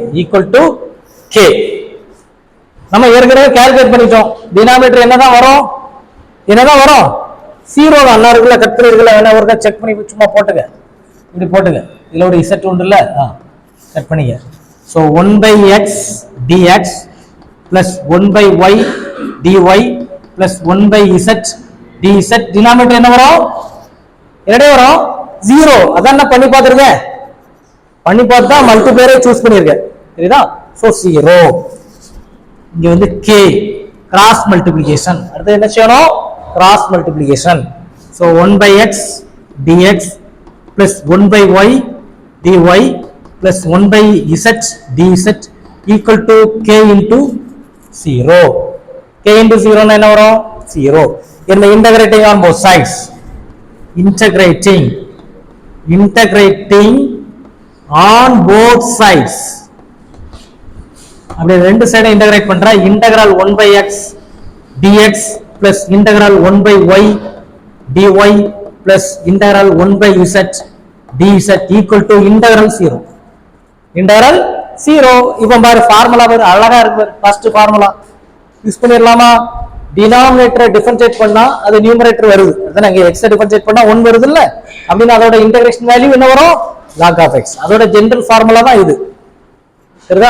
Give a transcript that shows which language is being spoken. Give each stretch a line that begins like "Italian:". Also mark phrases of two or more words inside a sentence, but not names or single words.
English: equal to
Tamil: k நம்ம ஏற்கனவே கால்குலேட் பண்ணிட்டோம். டினாமினேட்டர் என்னதான் வரும், ஜீரோ தான். நல்லா இருக்குல்ல, கட் பண்ணி இருக்குல்ல, வேணா ஒருக்கா செக் பண்ணி சும்மா போட்டுக்க, இப்படி போட்டுக்க. இதுல ஒரு z உண்டு இல்ல, கட் பண்ணிக்க. ஸோ 1/x
English: dx plus 1/y dy plus 1/z dz.
Tamil: டினாமினேட்டர் என்ன வரும், என்னடே வரும், ஜீரோ. அதான் நான் பண்ணி பார்த்துருக்கேன், பண்ணி பார்த்து தான் மல்டிப்ளையரை சூஸ் பண்ணியிருக்கேன். சரிதா?
English: so zero.
Tamil: இங்க வந்து k
English: cross multiplication.
Tamil: அடுத்து என்ன செய்யணும்,
English: cross multiplication. ஸோ 1/x dx plus 1/y dy plus 1/z dz equal to k into 0. k into 0
Tamil: என்ன வரும், 0. என்ன,
English: integrating on both sides. integrating on both sides.
Tamil: அப்படியே ரெண்டு
English: side integrate
Tamil: பண்ற.
English: இன்டகிரல் 1/x dx plus integral 1/y dy plus integral 1/z dz equal to integral 0. integral 0.
Tamil: இப்போ பாரு, ஃபார்முலா பாரு, அழகா இருக்கு.
English: first formula use
Tamil: பண்ணிரலாமா, டினாமினேட்டரை டிஃபரன்ஷியேட் பண்ணா அது நியூமரேட்டர் வருது. அதான் இங்க x டிஃபரன்ஷியேட் பண்ணா 1 வருது இல்ல, அப்படினா அதோட
English: integration value
Tamil: என்ன வரும்,
English: log of x.
Tamil: அதோட
English: general formula
Tamil: தான் இது. சரிதா?